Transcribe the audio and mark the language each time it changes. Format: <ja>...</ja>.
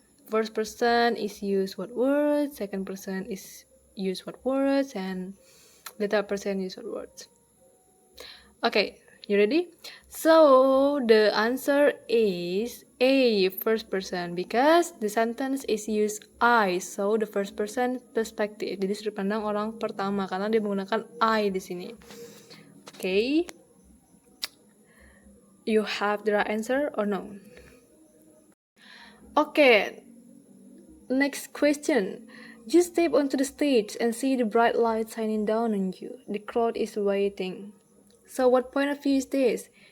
<en>First person is use what words, second person is use what words, and the third person use what words. Okay, you ready? So the answer is A, first person, because the sentence is use I, so the first person perspective.</en> <id>Jadi sudut pandang orang pertama karena dia menggunakan I di sini.</id> <en>Okay, you have the right answer or no? Okay, next question. You step onto the stage and see the bright light shining down on you. The crowd is waiting. So what point of view is this?</en>